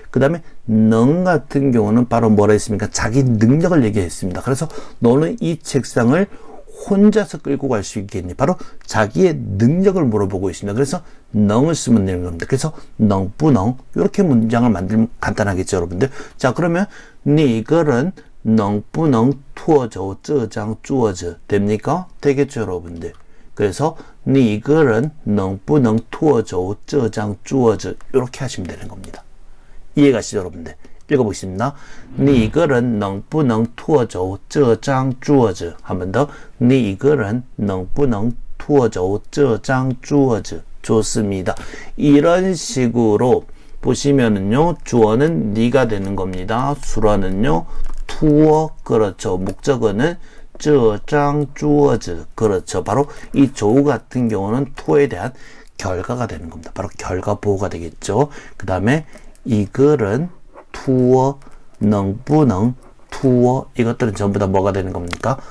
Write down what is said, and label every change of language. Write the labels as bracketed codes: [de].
[ko] 그 다음에 능 같은 경우는 바로 뭐라 했습니까? 자기 능력을 얘기했습니다. 그래서 너는 이 책상을 혼자서 끌고 갈 수 있겠니? 바로 자기의 능력을 물어보고 있습니다. 그래서 능을 쓰면 되는 겁니다. 그래서 능, 不能 이렇게 문장을 만들면 간단하겠죠, 여러분들. 자, 그러면 [zh] 你个人能不能拖走这张桌子 [ko] 됩니까?되겠죠, 여러분들. 그래서 [zh] 你个人能不能拖走这张桌子 [ko] 이렇게 하시면 되는 겁니다. 이해가시죠, 여러분들? 읽어보겠습니다. [zh] 你个人能不能拖走这张桌子 [ko] 한 번 더. [zh] 你个人能不能拖走这张桌子 [ko] 좋습니다. 이런 식으로 보시면은요, 주어는 네가 되는 겁니다. 수로는요, 투어, 그렇죠. 목적어는 [zh] 这张桌子 [ko] 그렇죠. 바로 이 조우 같은 경우는 투어에 대한 결과가 되는 겁니다. 바로 결과 보호가 되겠죠. 그 다음에 이 글은 투어, [zh] 能不能 [ko] 투어 이것들은 전부 다 뭐가 되는 겁니까?